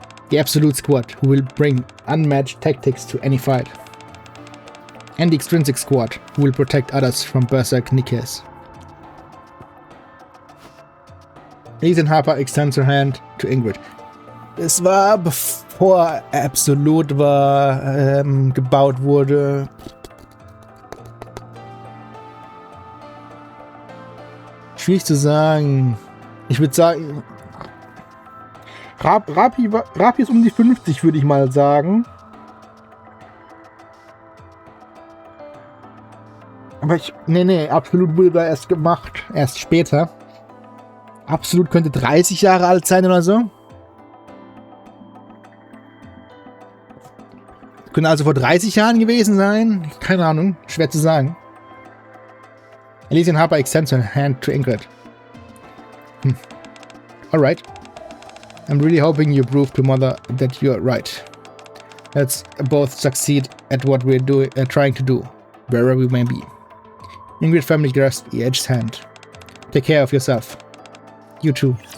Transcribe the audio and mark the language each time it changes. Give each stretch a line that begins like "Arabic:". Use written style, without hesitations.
English: The Absolute Squad, who will bring unmatched tactics to any fight. And the Extrinsic Squad, who will protect others from Berserk Nikkes. Elysian Harper extends her hand to Ingrid.
German: Es war bevor Absolut gebaut wurde. Schwierig zu sagen. Ich würde sagen, Rapi ist um die 50, würde ich mal sagen. Aber Absolut wurde da erst gemacht, erst später. Absolut könnte 30 Jahre alt sein oder so. Könnte also vor 30 Jahren gewesen sein. Keine Ahnung, schwer zu sagen.
English: Elysian Harper extends her hand to Ingrid. Alright. I'm really hoping you prove to Mother that you're right. Let's both succeed at what we're trying to do, wherever we may be. Ingrid firmly grasped Edge's hand. Take care of yourself. You too.